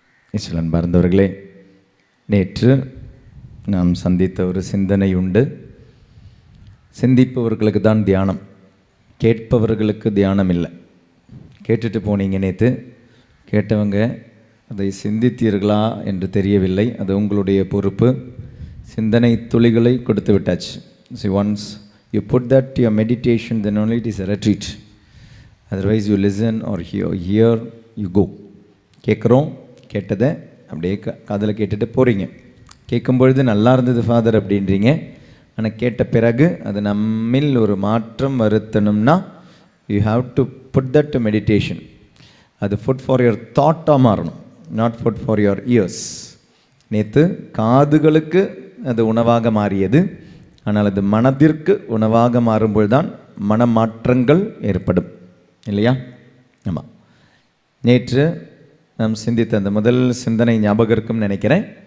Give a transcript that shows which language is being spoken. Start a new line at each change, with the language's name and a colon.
Tamil: இஸ்லாம் பார்ந்தவர்களே, நேற்று நாம் சந்தித்த ஒரு சிந்தனை உண்டு. சிந்திப்பவர்களுக்கு தான் தியானம், கேட்பவர்களுக்கு தியானம் இல்லை. கேட்டுட்டு போனீங்க நேற்று, கேட்டவங்க அதை சிந்தித்தீர்களா என்று தெரியவில்லை. அது உங்களுடைய பொறுப்பு. சிந்தனை துளிகளை கொடுத்து விட்டாச்சு.
English: See, once you put that to your meditation, then only it is a retreat. Otherwise you listen or hear, you go.
Tamil: கேட்குறோம், கேட்டதை அப்படியே காதில் கேட்டுட்டு போகிறீங்க. கேட்கும்பொழுது நல்லா இருந்தது ஃபாதர் அப்படின்றீங்க. ஆனால் கேட்ட பிறகு அது நம்மில் ஒரு மாற்றம் வருத்தணும்னா
English: you have to put that to meditation. அது food for your thought-ஆக மாறணும், not food for your ears.
Tamil: நேற்று காதுகளுக்கு அது உணவாக மாறியது. ஆனால் அது மனதிற்கு உணவாக மாறும்போது தான் மனமாற்றங்கள் ஏற்படும், இல்லையா? ஆமாம். நேற்று நாம் சிந்தித்த அந்த முதல் சிந்தனை ஞாபகம் இருக்கும்னு நினைக்கிறேன்.